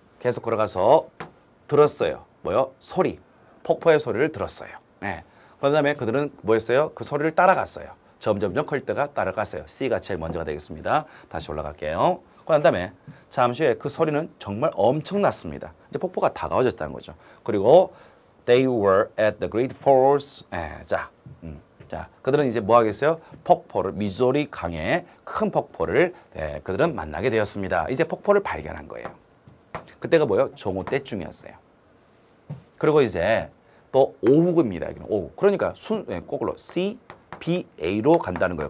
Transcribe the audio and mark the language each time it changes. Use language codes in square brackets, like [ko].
[ko] 계속 걸어가서 들었어요. 뭐요? 소리. 폭포의 소리를 들었어요. 그 다음에 그들은 뭐였어요? 그 소리를 따라갔어요. 점점점 클 때가 따라갔어요. C가 제일 먼저가 되겠습니다. 다시 올라갈게요. 그 다음에 잠시 후에 그 소리는 정말 엄청났습니다. 이제 폭포가 다가와졌다는 거죠. 그리고 [en] they were at the Great Falls. [ko] 자, 그들은 이제 뭐 하겠어요? 폭포를, 미조리 강의 큰 폭포를 그들은 만나게 되었습니다. 이제 폭포를 발견한 거예요. 그때가 뭐예요? 정오 때쯤이었어요. 그리고 이제 또 오후입니다. 여기는 오후. 그러니까 거꾸로 C, B, A로 간다는 거예요.